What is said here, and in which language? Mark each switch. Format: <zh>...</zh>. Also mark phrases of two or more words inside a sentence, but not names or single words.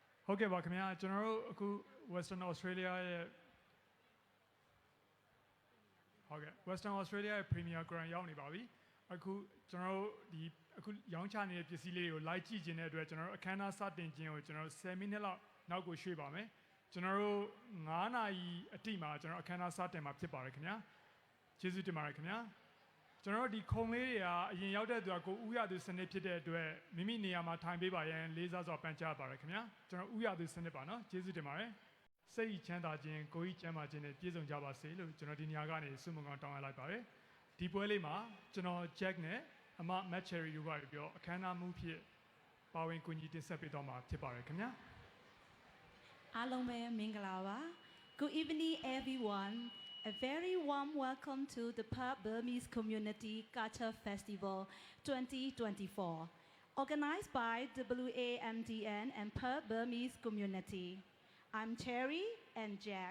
<en>Okay, welcome here. General Western Australia.</en> <my>Okay,</my> <en>Western Australia Premier Grand</en> <my>ရောက်နေပါပြီအခုကျွန်တော်တို့ဒီအခုရောင်းချနေတဲ့ပစ္စည်းလေးတွေကို live ကြည့်ခြင်းတဲ့အတွက်ကျွန်တော်တို့အခမ်းအနားစတင်ခြင်းကိုကျွန်တော်တို့10မိနစ်လောက်နောက်ကိုရွှေ့ပါ မယ်ကျွန်တော်တို့9နာရီအတိမှာကျွန်တော်အခမ်းအနားစတင်မှာဖြစ်ပါတယ်ခင်ဗျာကျေးဇူးတင်ပါတယ်ခင်ဗျာကျွန်တော်တို့ဒီခုံလေးတွေကအရင်ရောက်တဲ့သူကကိုဥရသူစနစ်ဖြစ်တဲ့အတွက်မိမိနေရာမှာထိုင်ပေးပါရန်လေးစားစွာပန်ကြားပါတယ်ခင်ဗျာကျွန်တော်ဥရသူစနစ်ပါနော်ကျေးဇူးတင်ပါတယ်စိတ်ချမ်းသာခြင်းကိုယ်ကြီးကျမ်းမာခြင်းနဲ့ပြည့်စုံကြပါစေလို့ကျွန်တော်ဒီနေရာကနေဆုမွန်ကောင်းတောင်းလိုက်ပါတယ်ဒီပွဲလေးမှာကျွန်တော် Jack နဲ့အမ Matt Cherry တို့ကပြောအခမ်းအနားမှုဖြစ်ပါဝင်ကူညီတင်ဆက်ပေးတော့မှာဖြစ်ပါတယ်ခင်ဗျာ အားလုံးပဲမင်္ဂလာပါ</my> <en>Good evening everyone A very warm welcome to the Perth Burmese Community Cultural Festival 2024 organized by WAMDN and Perth Burmese Community I'm Cherry and Jack.</en>